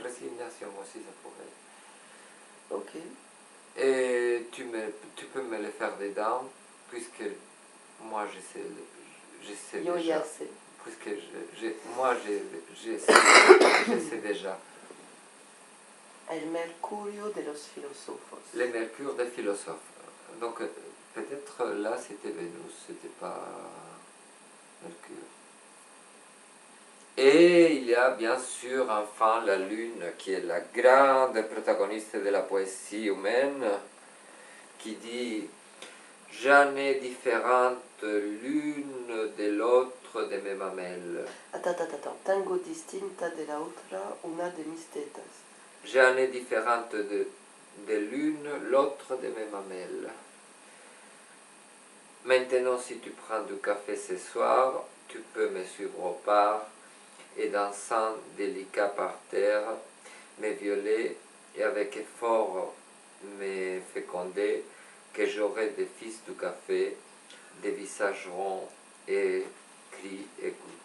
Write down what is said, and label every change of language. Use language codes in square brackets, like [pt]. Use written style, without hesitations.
[fr] Résignation aussi, ça pourrait. Ok. Et tu peux me le faire dedans, puisque moi je sais [es] Yo [fr] déjà. [es] ya sé. [fr] Puisque moi je sais déjà. [es] El mercurio de los filósofos. [fr] Le mercure des philosophes. Donc peut-être là c'était Vénus, c'était pas Mercure. Et il y a bien sûr enfin la Lune qui est la grande protagoniste de la poésie humaine qui dit « J'en ai différentes l'une de l'autre de mes mamelles. » Attends. [es] Tengo distinta de la otra una de mis tetas. [fr] J'en ai différentes de l'une, l'autre de mes mamelles. Maintenant, si tu prends du café ce soir, tu peux me suivre au bar et dansant délicat par terre, me violer et avec effort me féconder, que j'aurai des fils du café, des visages ronds et cris aigus.